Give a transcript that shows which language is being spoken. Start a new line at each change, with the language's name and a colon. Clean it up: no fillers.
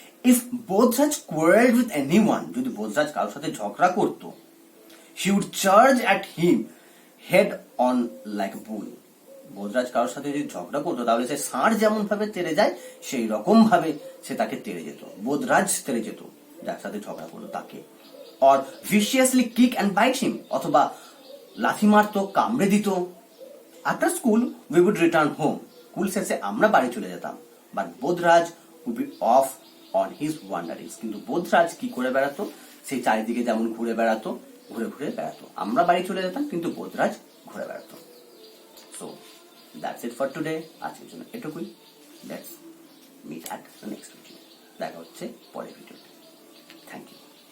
English: If Bodhraj quarreled with anyone,
Bangla: যদি বোধরাজ কারোর সাথে ঝগড়া করতো,
English: she would charge at him head on like a bull.
Bangla: বোধরাজ কারোর সাথে যদি ঝগড়া করতো তাহলে সে ষাঁড় যেমন ভাবে তেড়ে যায় সেই রকম ভাবে সে তাকে তেড়ে যেত, বোধরাজ তেড়ে যেত যার সাথে ঝগড়া করতো তাকে।
English: Or viciously kick and bite him,
Bangla: অথবা লাথি মারতো, কামড়ে দিত।
English: After school we would return home.
Bangla: School শেষে আমরা বাড়ি চলে যেতাম,
English: but Bodhraj would be off on his wanderings.
Bangla: কিন্তু বোধরাজ কি করে বেড়াতো, সেই চারিদিকে যেমন ঘুরে বেড়াতো, ঘুরে ঘুরে বেড়াতো। আমরা বাড়ি চলে যেতাম কিন্তু বোধরাজ ঘুরে বেড়াতো।
English: So that's it for today.
Bangla: আজকের জন্য এটুকুই।
English: Let's meet at the next video.
Bangla: দেখা হচ্ছে পরের ভিডিওতে।
English: Thank you.